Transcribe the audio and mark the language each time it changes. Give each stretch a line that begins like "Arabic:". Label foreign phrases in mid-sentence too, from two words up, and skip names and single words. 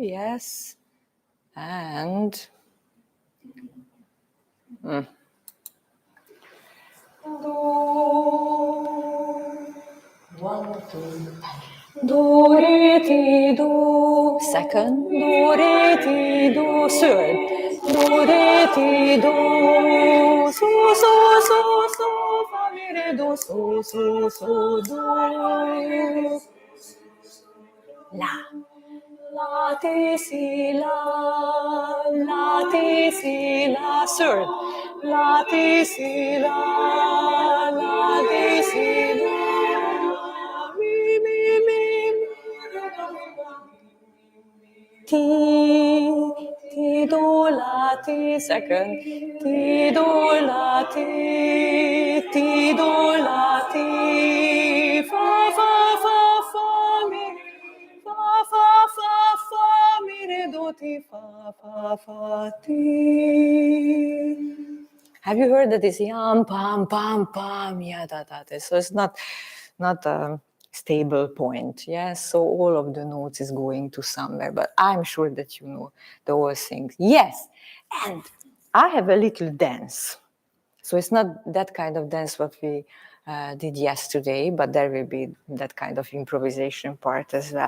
English: Yes. And do, 1, 2, do, re, ti, do. second, do, re, ti, do, third, do, re, ti, do, so, fa, mi, re, do, so, do, la. La, ti, si, la, third. La, ti, si, la, ti, si, la, mi, ti, do, la, ti, second, ti, do, la, ti, do, la, ti, fa, mi, fa, mi, re, do, ti, fa, ti. Have you heard that it's yam, pam, ya, da, da. So it's not a stable point, yes? So all of the notes is going to somewhere, but I'm sure that you know the whole thing. Yes, and I have a little dance. So it's not that kind of dance what we did yesterday, but there will be that kind of improvisation part as well.